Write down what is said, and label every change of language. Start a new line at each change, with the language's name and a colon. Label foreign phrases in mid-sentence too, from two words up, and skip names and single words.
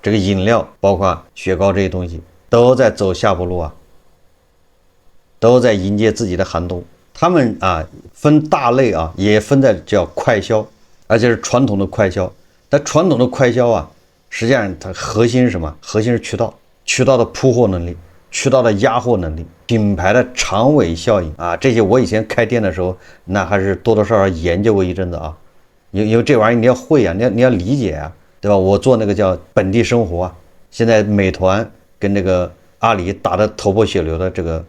Chinese: 這個飲料包括雪糕這些東西都在走下坡路啊。都在迎接自己的寒冬。他們啊分大類啊，也分在叫快消，而且是傳統的快消。但傳統的快消啊，實際上它核心是什麼？核心是渠道，渠道的鋪貨能力，渠道的壓貨能力，品牌的長尾效應啊。這些我以前開店的時候，那還是多多少少研究過一陣子啊。因為這玩意兒你要會啊，你要理解啊，對吧？我做那個叫本地生活啊，現在美團跟那個阿里打得頭破血流的這個。